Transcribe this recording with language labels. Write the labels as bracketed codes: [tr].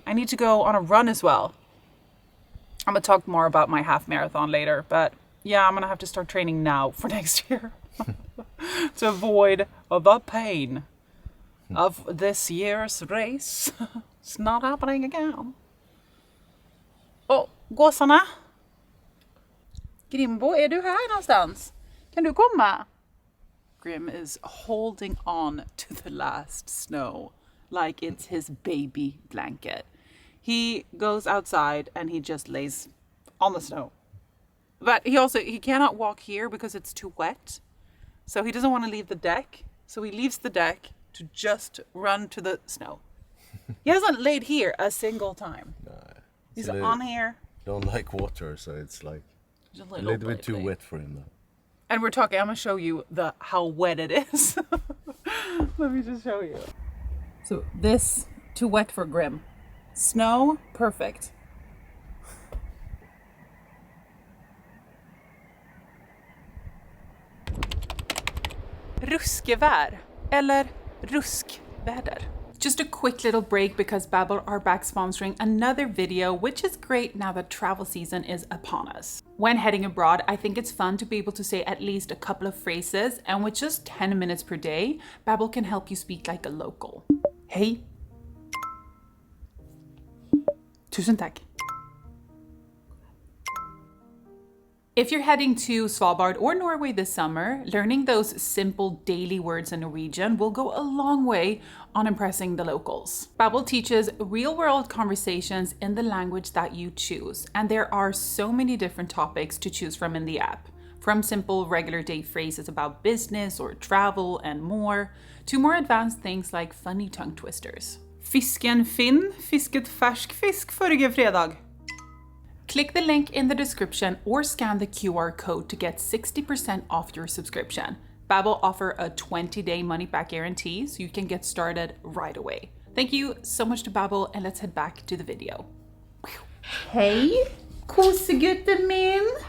[en] I need to go on a run as well. I'm gonna talk more about my half marathon later, but yeah, I'm gonna have to start training now for next year to avoid the pain of this year's race. It's not happening again. [sv] Gåsarna! Grimbo, är du här någonstans? Kan du komma? [en] Grim is holding on to the last snow like it's his baby blanket. He goes outside and he just lays on the snow. But he cannot walk here because it's too wet. So he doesn't want to leave the deck. So he leaves the deck to just run to the snow. He hasn't laid here a single time. He's on here. Don't like water, so it's like a little bit too wet for him now. And I'm gonna show you how wet it is. Let me just show you. So this, too wet for Grim. Snow, perfect. [sv] Ruskevär eller ruskväder. [en] Just a quick little break because Babbel are back sponsoring another video, which is great now that travel season is upon us. When heading abroad, I think it's fun to be able to say at least a couple of phrases, and with just 10 minutes per day, Babbel can help you speak like a local. [sv] Hej! Tusen tack! [en] If you're heading to Svalbard or Norway this summer, learning those simple daily words in Norwegian will go a long way on impressing the locals. Babbel teaches real-world conversations in the language that you choose, and there are so many different topics to choose from in the app. From simple regular day phrases about business or travel and more, to more advanced things like funny tongue twisters. [sv] Fisken Finn fisket färsk fisk förrige fredag. [en] Click the link in the description or scan the QR code to get 60% off your subscription. Babbel offer a 20-day money-back guarantee, so you can get started right away. Thank you so much to Babbel, and let's head back to the video. Hey, [no] kosegutten min!